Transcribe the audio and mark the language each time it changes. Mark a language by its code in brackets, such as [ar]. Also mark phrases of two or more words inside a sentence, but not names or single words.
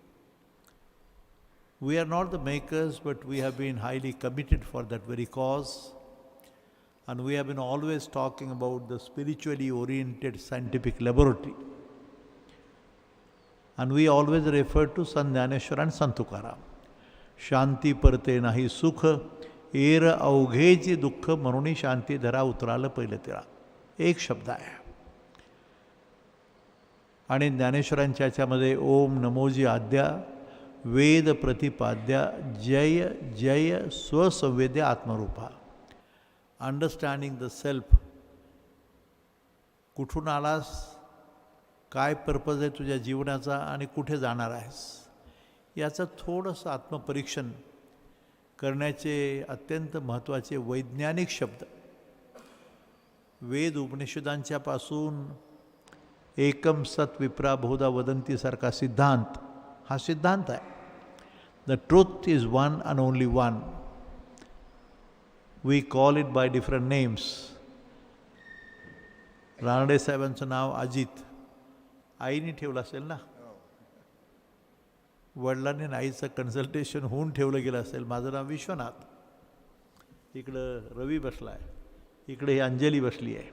[en] We are not the makers, but we have been highly committed for that very cause. And we have been always talking about the spiritually oriented scientific laboratory. And we always refer to Sant Dnyaneshwara and Sant Tukaram. [mr] शांती परते नाही सुख, एर अवघेची दुःख म्हणून शांती धरा उतरालं पहिलं तिळा. एक शब्द आहे. आणि ज्ञानेश्वरांच्या याच्यामध्ये ओम नमोजी आद्या, वेद प्रतिपाद्या, जय जय स्वसंवेद्य आत्मरूपा. [en] Understanding the self. [mr] कुठून आलास, काय पर्पज आहे तुझ्या जीवनाचा आणि कुठे जाणार आहेस, याचं थोडंसं आत्मपरीक्षण करण्याचे अत्यंत महत्त्वाचे वैज्ञानिक शब्द. वेद उपनिषदांच्या पासून [sa] एकम सत विप्रा बहुधा [mr] वदंतीसारखा सिद्धांत, हा सिद्धांत आहे. [en] The truth is one and only one. We call it by different names. [mr] रानडे साहेबांचं नाव अजित आईने ठेवलं असेल ना, वडिलांनी आईचं कन्सल्टेशन होऊन ठेवलं गेलं असेल. माझं नाव विश्वनाथ. इकडं रवी बसला आहे, इकडे ही अंजली बसली आहे.